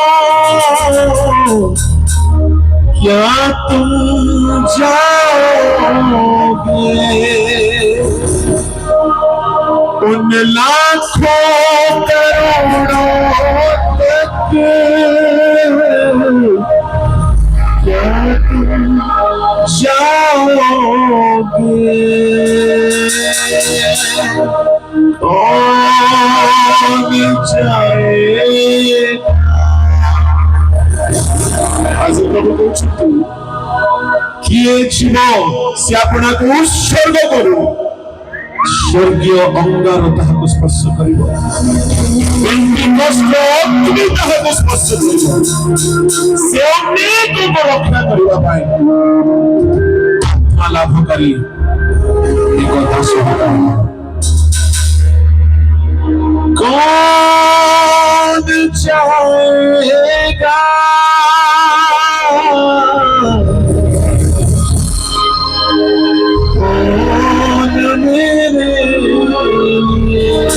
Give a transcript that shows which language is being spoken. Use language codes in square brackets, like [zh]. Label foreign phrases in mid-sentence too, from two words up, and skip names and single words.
[hi] क्या तुम जाओगे उन लाखों करोड़ों तक? क्या तुम जाओगे? [or] ଆଜି ପ୍ରଭୁ କହୁଛନ୍ତି କିଏ ଯିବ ସେ ଆପଣଙ୍କୁ ଉତ୍ସର୍ଗ କରୁ, ସ୍ୱର୍ଗୀୟ ଅଙ୍ଗାର ତାହାକୁ ସ୍ପର୍ଶ କରିବ, ଅଗ୍ନି ତାହାକୁ ସ୍ପର୍ଶ କରିବ। ସେ ଅନେକଙ୍କୁ ରକ୍ଷା କରିବା ପାଇଁ ଆତ୍ମା ଲାଭ କରି ଏକ ଦାସ ହେଲା। [hi] कौन जाएगा कौन मेरे लिए?